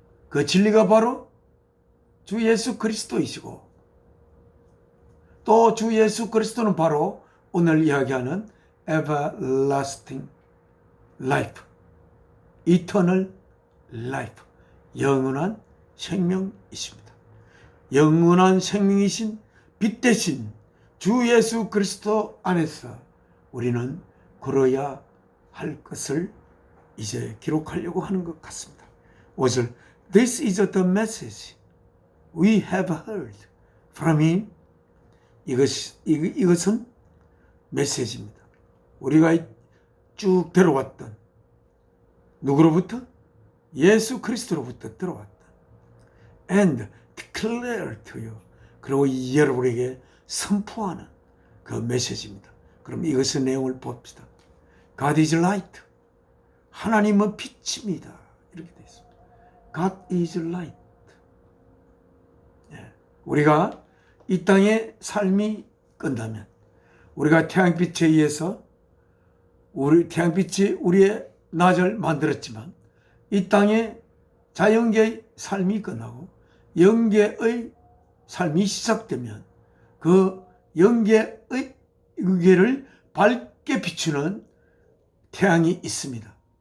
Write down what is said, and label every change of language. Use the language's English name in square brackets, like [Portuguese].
[Korean] 그 진리가 바로 주 예수 그리스도이시고 또 주 예수 그리스도는 바로 오늘 이야기하는 [English] everlasting life, eternal life, [Korean] 영원한 생명이십니다. 영원한 생명이신 빛 대신 주 예수 그리스도 안에서 우리는 걸어야 할 것을 이제 기록하려고 하는 것 같습니다. 5절 [English] This is the message we have heard from him. [Korean] 이것은 메시지입니다. 우리가 쭉 들어왔던 누구로부터? 예수 그리스도로부터 들어왔던 [English] and declare to you. [Korean] 그리고 여러분에게 선포하는 그 메시지입니다. 그럼 이것의 내용을 봅시다. [English] God is light. [Korean] 하나님은 빛입니다. 이렇게 되어 있습니다. [English] God is light. [Korean] 우리가 이 땅의 삶이 끝나면 우리가 태양빛에 의해서 태양빛이 우리의 낮을 만들었지만 이 땅의 자연계의 삶이 끝나고 영계의 삶이 시작되면 그 영계의 의계를 밝게 비추는 태양이 있습니다.